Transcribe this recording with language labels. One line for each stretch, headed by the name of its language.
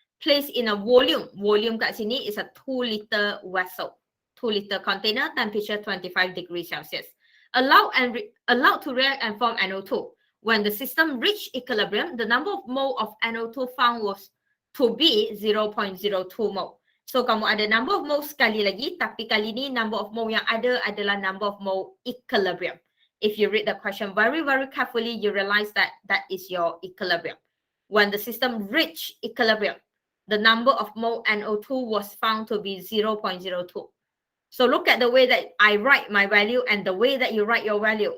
English: Placed in a volume. Volume
Malay: kat sini
English: is a 2-liter vessel. 2-liter container, temperature 25 degrees Celsius. allowed to react and form NO2. When the system reached equilibrium, the number of mole of NO2 found was to be 0.02 mole.
Malay: So kamu ada number of mole sekali lagi, tapi kali ni number of mole yang ada adalah number of mole equilibrium.
English: If you read the question very, very carefully, you realize that that is your equilibrium. When the system reached equilibrium, the number of mole NO2 was found to be 0.02. So look at the way that I write my value and the way that you write your value.